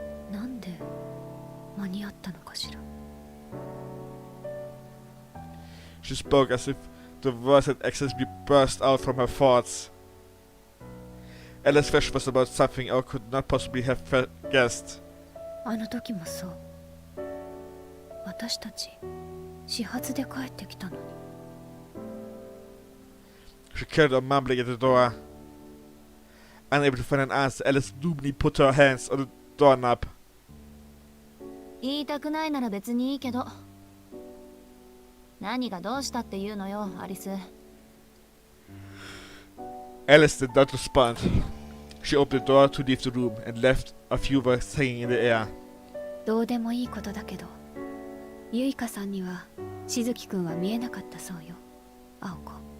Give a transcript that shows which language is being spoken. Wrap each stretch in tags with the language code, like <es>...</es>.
<ja>なんで間に合ったのかしら。</ja> <en>She spoke as if the words had accidentally burst out from her thoughts. Alice's question was about something I could not possibly have guessed.</en> <ja>あの時もそう。私たち始発で帰ってきたのに。</ja> <en>She carried on mumbling at the door. Unable to find an answer, Alice gloomily put her hands on the doorknob.</en> <ja>言いたくないなら別にいいけど。何がどうしたっていうのよ、アリス。</ja> <en>Alice did not respond. She opened the door to leave the room and left a few words hanging in the air.</en> <ja>どうでもいいことだけど、ゆいかさんにはしずきくんは見えなかったそうよ、青子。</ja>